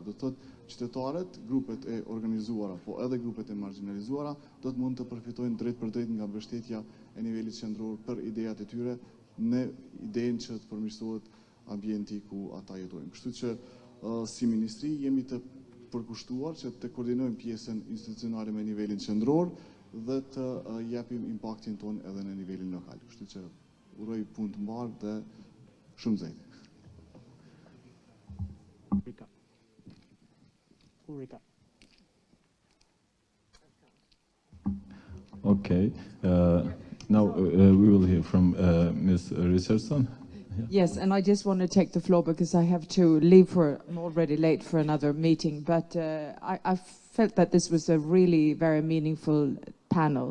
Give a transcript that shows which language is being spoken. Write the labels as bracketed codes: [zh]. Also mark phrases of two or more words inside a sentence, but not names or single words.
[sq] Do të thotë qytetarët, grupet e organizuara, po edhe grupet e marginalizuara, do të mund të përfitojnë drejt për drejt nga mbështetja e nivelit qendror për idejat e tyre në idenë që të përmirësohet ambienti ku ata jetojnë. Kështu që si ministri jemi të përkushtuar që të koordinojmë pjesën institucionale me nivelin qendror dhe të japim impaktin ton edhe në nivelin lokal. Kështu që uroj punë të mbarë dhe shumë zejtë. [en] Okay. Now we will hear from Ms. Richardson. Yes, and I just want to take the floor because I have to leave I'm already late for another meeting, but I felt that this was a really very meaningful panel.